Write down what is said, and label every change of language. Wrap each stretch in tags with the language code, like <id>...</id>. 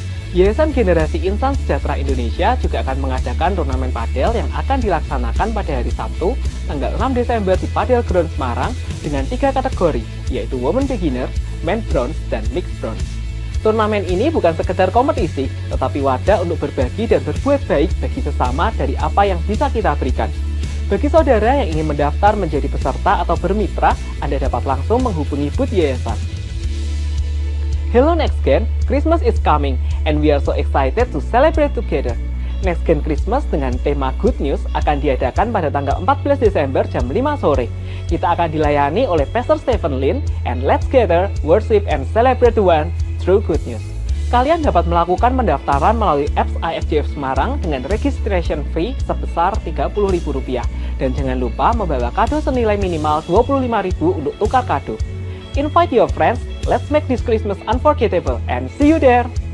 <id>Yayasan Generasi Insan Sejahtera Indonesia juga akan mengadakan turnamen padel yang akan dilaksanakan pada hari Sabtu, tanggal 6 Desember di Padel Ground Semarang dengan 3 kategori, yaitu Women Beginner, Men Bronze, dan Mixed Bronze. Turnamen ini bukan sekedar kompetisi, tetapi wadah untuk berbagi dan berbuat baik bagi sesama dari apa yang bisa kita berikan. Bagi saudara yang ingin mendaftar menjadi peserta atau bermitra, Anda dapat langsung menghubungi booth yayasan.</id> <en>Hello Next Gen, Christmas is coming and we are so excited to celebrate together.</en> <id>Next Gen Christmas dengan tema Good News akan diadakan pada tanggal 14 Desember jam 5 sore. Kita akan dilayani oleh</id> <en>Pastor Stephen Lin and let's gather, worship and celebrate the one through good news.</en> <id>Kalian dapat melakukan pendaftaran melalui apps AFJF Semarang dengan</id> <en>registration fee</en> <id>sebesar Rp30.000 dan jangan lupa membawa kado senilai minimal Rp25.000 untuk tukar kado.</id> <en>Invite your friends, let's make this Christmas unforgettable and see you there.</en>